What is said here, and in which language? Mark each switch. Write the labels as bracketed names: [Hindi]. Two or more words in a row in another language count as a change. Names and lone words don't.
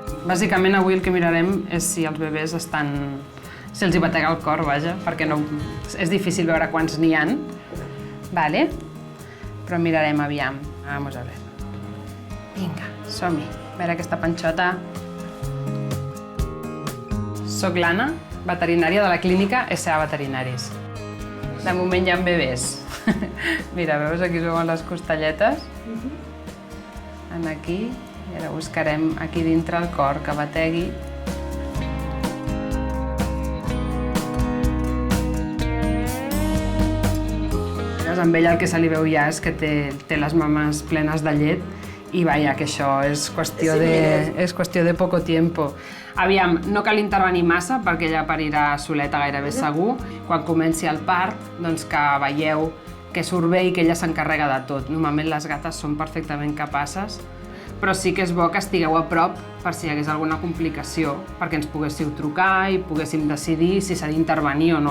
[Catalan] Bàsicament avui el que mirarem és si els bebès estan... si els hi batega el cor, vaja, perquè no... és difícil veure quants n'hi ha. Vale? Però mirarem aviam. [Spanish] Vamos a ver. [Catalan] Vinga, som-hi. A veure aquesta panxota. Soc l'Anna, veterinària de la clínica S.A. Veterinaris. De moment hi ha bebès. Mira, veus, aquí es veuen les costelletes. Aquí, i ara buscarem aquí dintre el cor que bategui. Amb ella el que se li veu ja és que té les mames plenes de llet i vaja, que això és qüestió de [Spanish] poco tiempo. [Catalan] Aviam, no cal intervenir massa perquè ella parirà soleta gairebé segur. Quan comenci el part, doncs que veieu que surt bé i que ella s'encarrega de tot. Normalment les gates són perfectament capaces, però sí que és bo que estigueu a prop per si hi hagués alguna complicació, perquè ens poguéssiu trucar i poguéssim decidir si s'ha d'intervenir o no.